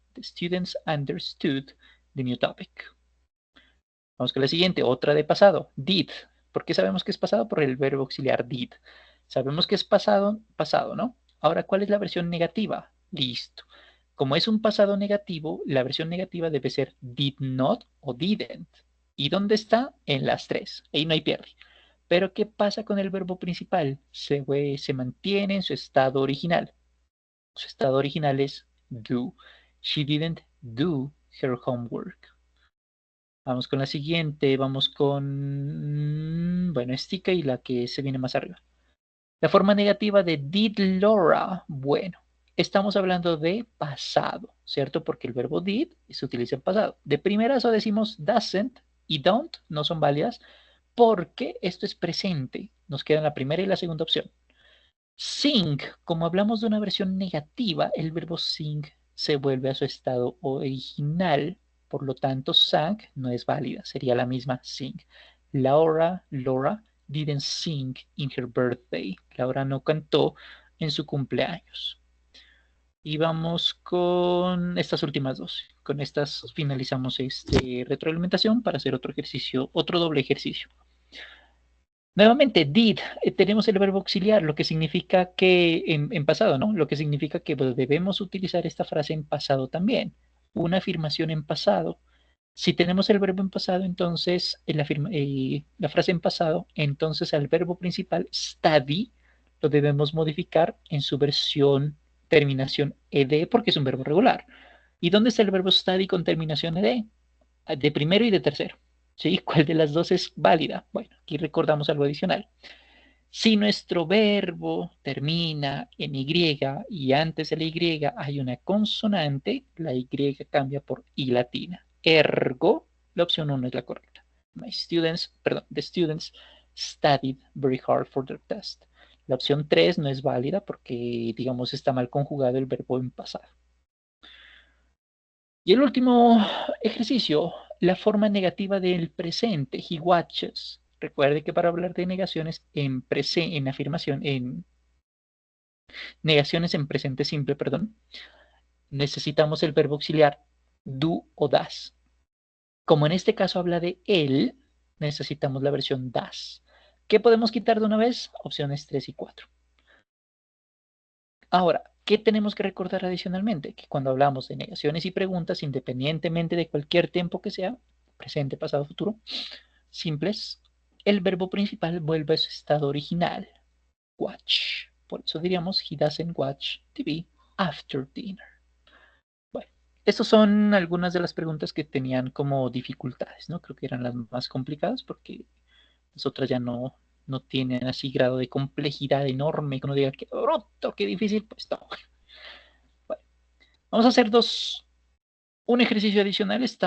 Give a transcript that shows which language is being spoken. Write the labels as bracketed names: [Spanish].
[English] The students understood the new topic. [Spanish] Vamos con la siguiente, otra de pasado, did. ¿Por qué sabemos que es pasado? Por el verbo auxiliar did. Sabemos que es pasado, pasado, ¿no? Ahora, ¿cuál es la versión negativa? Listo. Como es un pasado negativo, la versión negativa debe ser did not o didn't. ¿Y dónde está? En las tres. Ahí no hay pierde. Pero ¿qué pasa con el verbo principal? Se mantiene en su estado original. Su estado original es do. [English] She didn't do her homework. [Spanish] Vamos con la siguiente, vamos con, bueno, estica y la que se viene más arriba. La forma negativa de did Laura, bueno, estamos hablando de pasado, ¿cierto? Porque el verbo did se utiliza en pasado. De primerazo decimos doesn't y don't, no son válidas, porque esto es presente. Nos quedan la primera y la segunda opción. Sing, como hablamos de una versión negativa, el verbo sing se vuelve a su estado original. Por lo tanto, sang no es válida. Sería la misma sing. [English] Laura didn't sing in her birthday. [Spanish] Laura no cantó en su cumpleaños. Y vamos con estas últimas dos. Con estas finalizamos retroalimentación para hacer otro ejercicio, otro doble ejercicio. Nuevamente, did, tenemos el verbo auxiliar, lo que significa que en pasado, ¿no? Lo que significa que pues, debemos utilizar esta frase en pasado también. Una afirmación en pasado. Si tenemos el verbo en pasado, entonces la frase en pasado, entonces al verbo principal, study, lo debemos modificar en su versión terminación ed, porque es un verbo regular. ¿Y dónde está el verbo study con terminación ed? De primero y de tercero. ¿Sí? ¿Cuál de las dos es válida? Bueno, aquí recordamos algo adicional. Si nuestro verbo termina en Y y antes de la Y hay una consonante, la Y cambia por I latina. Ergo, la opción 1 es la correcta. [English] The students studied very hard for their test. [Spanish] La opción 3 no es válida porque, digamos, está mal conjugado el verbo en pasado. Y el último ejercicio, la forma negativa del presente, he watches. Recuerde que para hablar de negaciones en afirmación, en negaciones en presente simple, perdón, necesitamos el verbo auxiliar do o das. Como en este caso habla de él, necesitamos la versión das. ¿Qué podemos quitar de una vez? Opciones 3 y 4. Ahora, ¿qué tenemos que recordar adicionalmente? Que cuando hablamos de negaciones y preguntas, independientemente de cualquier tiempo que sea, presente, pasado, futuro, simples, el verbo principal vuelve a su estado original, watch. Por eso diríamos, [English] he doesn't watch TV after dinner. [Spanish] Bueno, estas son algunas de las preguntas que tenían como dificultades, ¿no? Creo que eran las más complicadas porque las otras ya no tienen así grado de complejidad enorme que uno diga que roto, qué difícil, pues no. Bueno, vamos a hacer un ejercicio adicional.